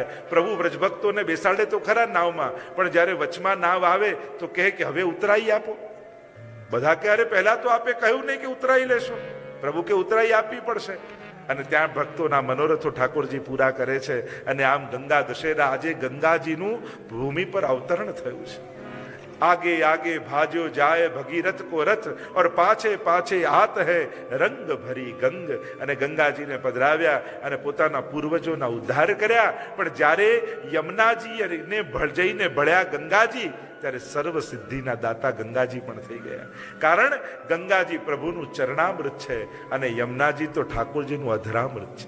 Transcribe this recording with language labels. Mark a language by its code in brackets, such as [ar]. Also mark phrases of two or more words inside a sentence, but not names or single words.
[gu] પ્રભુ વ્રજભક્તોને બેસાડે તો ખરા નાવમાં, પણ જ્યારે વચમાં નાવ આવે તો કહે કે હવે ઉતરાઈ આપો. બધા ક્યારે પહેલા તો આપે કહ્યું નહીં કે ઉતરાઈ લેશો, પ્રભુ કે ઉતરાઈ આપવી પડશે. અને ત્યાં ભક્તોના મનોરથો ઠાકોરજી પૂરા કરે છે. અને આમ ગંગા દશેરા આજે ગંગાજીનું ભૂમિ પર અવતરણ થયું છે. [bra] आगे आगे भाजो जाए भगीरथ को रथ और पाछे पाछे आत है रंग भरी गंग. [gu] અને ગંગાજીને પધરાવ્યા અને પોતાના પૂર્વજોના ઉદ્ધાર કર્યા. પણ જ્યારે યમુનાજી ને જઈને ભળ્યા ગંગાજી, ત્યારે સર્વ સિદ્ધિના દાતા ગંગાજી પણ થઈ ગયા. કારણ ગંગાજી પ્રભુનું ચરણામૃત છે અને યમુનાજી તો ઠાકોરજીનું અધરામૃત છે.